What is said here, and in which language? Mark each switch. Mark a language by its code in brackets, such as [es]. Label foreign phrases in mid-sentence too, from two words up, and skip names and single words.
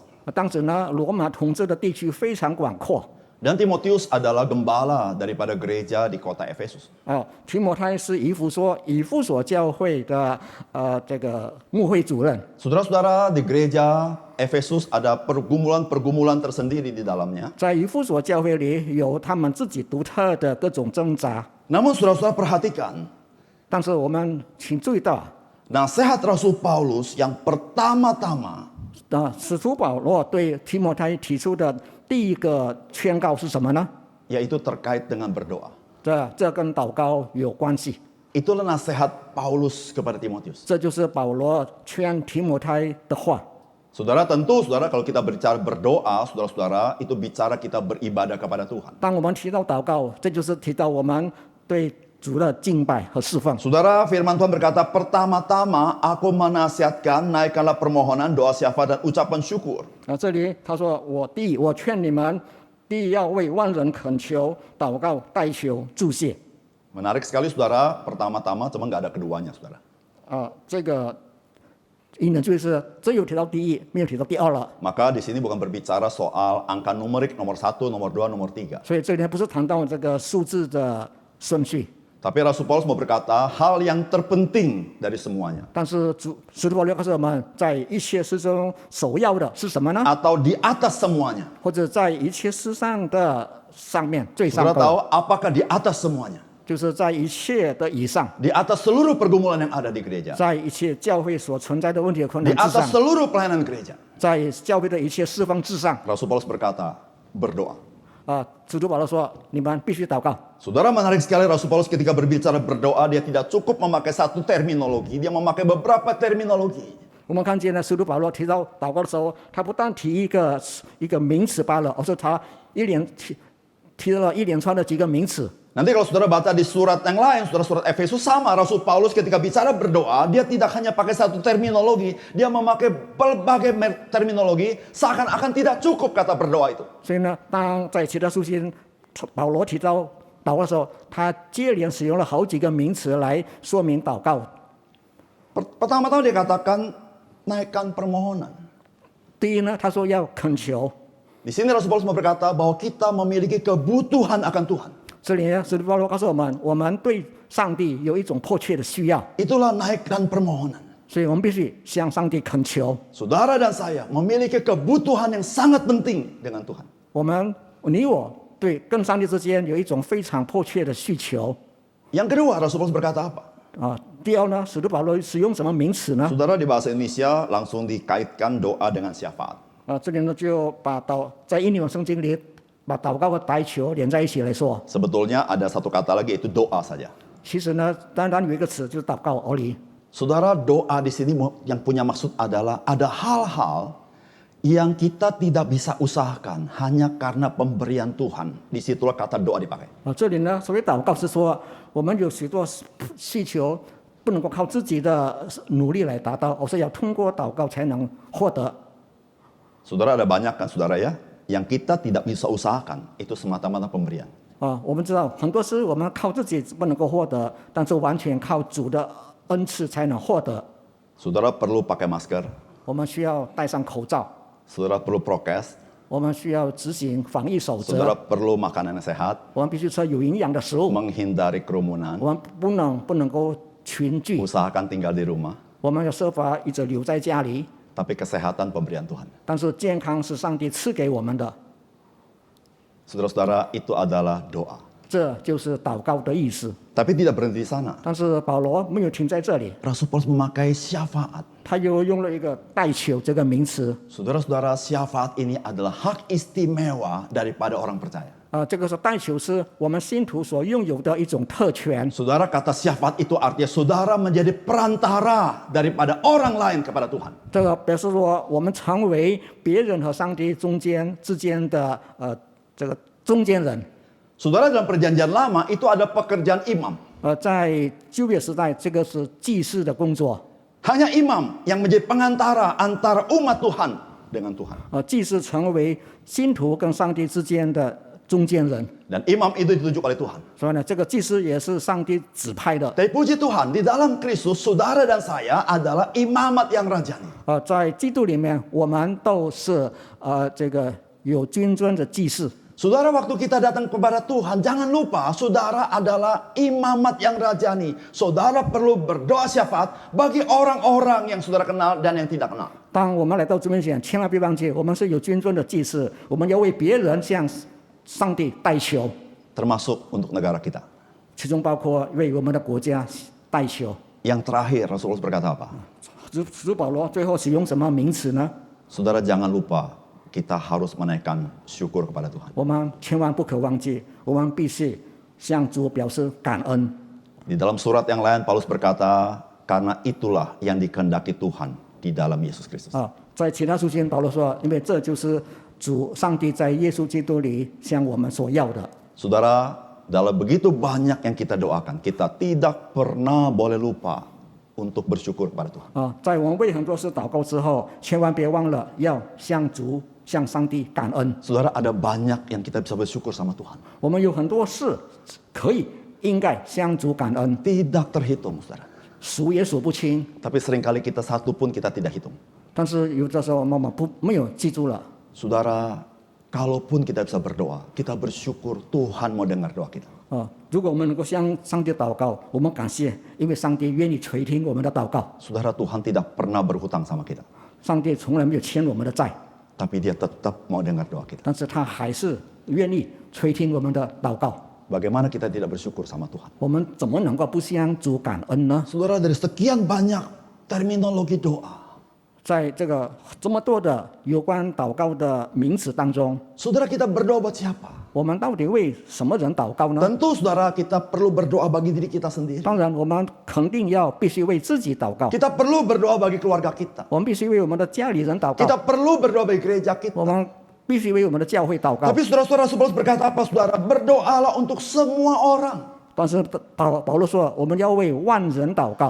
[zh] 当时呢，罗马统治的地区非常广阔。 [id] Dan Timotius adalah gembala daripada gereja di kota Efesus. [zh] 提摩太是以弗所教会的这个牧会主任。 [id] Saudara-saudara, di gereja Efesus ada pergumulan-pergumulan tersendiri di dalamnya. [zh] 在以弗所教会里有他们自己独特的各种挣扎， [id] Namun saudara-saudara perhatikan, [zh] 但是我们请注意到， [id] nasihat Rasul Paulus yang pertama-tama [zh] 使徒保罗对提摩太提出的第一个劝告是什么呢？ [id] yaitu terkait dengan berdoa. [zh] 这跟祷告有关系。 [id] Itulah nasihat Paulus kepada Timotius. [zh] 这就是保罗劝提摩太的话。 [id] Saudara, tentu saudara kalau kita berbicara berdoa, saudara-saudara, itu bicara kita beribadah kepada Tuhan. [zh] 当我们提到祷告，这就是提到我们对主的敬拜和侍奉。 [id] Saudara, firman Tuhan berkata, pertama-tama aku menasihatkan, naikkanlah permohonan, doa syafaat dan ucapan syukur. [zh] 这里他说：“我劝你们，第一要为万人恳求、祷告、代求、祝谢。” [id] Menarik sekali saudara, pertama-tama cuma nggak ada keduanya saudara. [zh] 这个引人注意是只有提到第一，没有提到第二了。 [id] Maka di sini bukan berbicara soal angka numerik nomor 1, nomor 2, nomor 3. [zh] 所以这里不是谈到这个数字的顺序， [id] Tapi Rasul Paulus mau berkata hal yang terpenting dari semuanya. [zh] 但是使徒保罗告诉我们，在一切事中首要的是什么呢？ [id] Atau di atas semuanya. [zh] 或者在一切事上的上面最上 [id] Saudara [zh] 的， [id] tahu apakah di atas semuanya? [zh] 就是在一切的以上， [id] Di atas seluruh pergumulan yang ada di gereja. [zh] 在一切教会所存在的问题和困 [id] Di [zh] 难之 [id] atas [zh] 上， [id] seluruh pelayanan gereja. [zh] 在教会的一切释放之上。 [id] Rasul Paulus berkata, berdoa. [zh] 使徒保罗说：“你们必须祷告。” [id] Saudara, menarik sekali Rasul Paulus ketika berbicara berdoa, dia tidak cukup memakai satu terminologi, dia memakai beberapa terminologi. [zh] 我们看见呢，使徒保罗提到祷告的时候，他不但提一个名词罢了，而是他提了一连串的几个名词。 [id] Nanti kalau saudara baca di surat yang lain, surat Efesus sama, Rasul Paulus ketika bicara berdoa, dia tidak hanya pakai satu terminologi, dia memakai berbagai terminologi, seakan-akan tidak cukup kata berdoa itu. [zh] 所以呢，当在其他书信，保罗提到祷告的时候，他接连使用了好几个名词来说明祷告。 [id] Pertama-tama dia katakan naikkan permohonan. [zh] 第一呢，他说要恳求。 [id] Di sini Rasul Paulus mau berkata bahwa kita memiliki kebutuhan akan Tuhan. [zh] 这里呢，使徒保罗告诉我们对上帝有一种迫切的需要， [id] Itulah naikkan permohonan. [zh] 所以我们必须向上帝恳求。 [id] Saudara dan saya memiliki kebutuhan yang sangat penting dengan Tuhan. [zh] 你我对跟上帝之间有一种非常迫切的需求。 [id] Yang kedua, Rasul Paulus berkata apa? [zh] 第二呢，使徒保罗使用什么名词呢？ [id] Saudara di bahasa Indonesia langsung dikaitkan doa dengan syafaat. [zh] 这里呢就在英文圣经里把祷告和代求连在一起来说。 [id] Sebetulnya ada satu kata lagi yaitu doa saja. [zh] 其实呢，单单有一个词就是祷告而已。 [id] Saudara, doa di sini yang punya maksud adalah ada hal-hal yang kita tidak bisa usahakan hanya karena pemberian Tuhan. Disitulah kata doa dipakai. [zh] 这里呢，所谓祷告是说，我们有许多需求不能够靠自己的努力来达到，而是要通过祷告才能获得。 [id] Saudara, ada banyak kan saudara ya, yang kita tidak bisa usahakan, itu semata-mata pemberian. [zh] 我们知道很多事我们靠自己不能够获得，但是完全靠主的恩赐才能获得。 [id] Saudara perlu pakai masker, [zh] 我们需要戴上口罩， [id] saudara perlu prokes, [zh] 我们需要执行防疫守 [id] saudara [zh] 则， [id] perlu makanan yang sehat, [zh] 我们必须吃有营养的食物， [id] menghindari kerumunan, [zh] 我们不能够群聚， [id] usahakan tinggal di rumah, [zh] 我们要设法一直留在家里。 [id] tapi kesehatan pemberian Tuhan. [zh] 但是健康是上帝赐给我们的， [id] Saudara-saudara, itu adalah doa. [zh] 这就是祷告的意思。 [id] Tapi tidak berhenti di sana. [zh] 但是保罗没有停在这里， [id] Rasul Paulus memakai syafaat. [zh] 他又用了一个代求这个名词。 [id] Saudara-saudara, syafaat ini adalah hak istimewa daripada orang percaya. [zh] 这个是代求是我们信徒所拥有的一种特权。 [id] Saudara, kata syafaat itu artinya saudara menjadi perantara daripada orang lain kepada Tuhan. [zh] 这个表示说，我们成为别人和上帝之间的这个中间人。 [id] Saudara, dalam perjanjian lama itu ada pekerjaan imam. [zh] 在旧约时代，这个是祭司的工作。 [id] Hanya imam yang menjadi pengantara antara umat Tuhan dengan Tuhan. [zh] 祭司成为信徒跟上帝之间的中间人。 [id] Dan imam itu ditunjuk oleh Tuhan. [zh] 所以呢，这个祭司也是上帝指派的。 [id] Tapi puji Tuhan, di dalam Kristus, saudara dan saya adalah imamat yang rajani. [zh] 在基督里面，我们都是这个有君尊的祭司。 [id] Saudara, waktu kita datang kepada Tuhan, jangan lupa saudara adalah imamat yang rajani. Saudara perlu berdoa syafaat bagi orang-orang yang saudara kenal dan yang tidak kenal. [zh] 当我们来到主面前，千万别忘记，我们是有君尊的祭司，我们要为别人向上帝代求， [id] Termasuk untuk negara kita. [zh] 其中包括为我们的国家代求。 [id] Yang terakhir, Rasulullah berkata apa? [zh] 使徒保罗最后使用什么名词呢？ [id] Saudara jangan lupa, kita harus menaikkan syukur kepada Tuhan. [zh] 我们千万不可忘记，我们必须向主表示感恩。 [id] Di dalam surat yang lain, Paulus berkata, karena itulah yang dikehendaki Tuhan di dalam Yesus Kristus. [zh] 在其他书信，保罗说，因为这就是上帝在耶稣基督里向我们所要的。 [id] Saudara, dalam begitu banyak yang kita doakan, kita tidak pernah boleh lupa untuk bersyukur kepada Tuhan. [zh] 在我们为很多事祷告之后，千万别忘了要向上帝感恩。 [id] Saudara, ada banyak yang kita bisa bersyukur sama Tuhan. [zh] 我们有很多事应该向主感恩， [id] Tidak terhitung, saudara. [zh] 数也数不清。 [id] Tapi seringkali kita satu pun kita tidak hitung. [zh] 但是有的时候我们没有记住了。 [id] Saudara, kalaupun kita bisa berdoa, kita bersyukur Tuhan mau dengar doa kita. [zh] 如果我们能够向上帝祷告，我们感谢，因为上帝愿意垂听我们的祷告。 [id] Saudara, Tuhan tidak pernah berhutang sama kita. [zh] 上帝从来没有欠我们的债， [id] Tapi dia tetap mau dengar doa kita. [zh] 但是他还是愿意垂听我们的祷告。 [id] Bagaimana kita tidak bersyukur sama Tuhan? [zh] 我们怎么能够不向主感恩呢？ [id] Saudara, dari sekian banyak terminologi doa, [zh] 在这么多的有关祷告的名词当中， [id] saudara kita berdoa buat siapa? [zh] 我们到底为什么人祷告呢？ [id] Tentu saudara kita perlu berdoa bagi diri kita sendiri. [zh] 当然，我们肯定必须为自己祷告， [id] Kita perlu berdoa bagi keluarga kita. [zh] 我们必须为我们的家里人祷 [id] Kita [zh] 告， [id] perlu berdoa bagi gereja kita. [zh] 我们必须为我们的教会祷告。 [id] Tapi saudara-saudara, Paulus berkata apa saudara? Berdoalah untuk semua orang. [zh] 但是保罗说，我们要为万人祷告。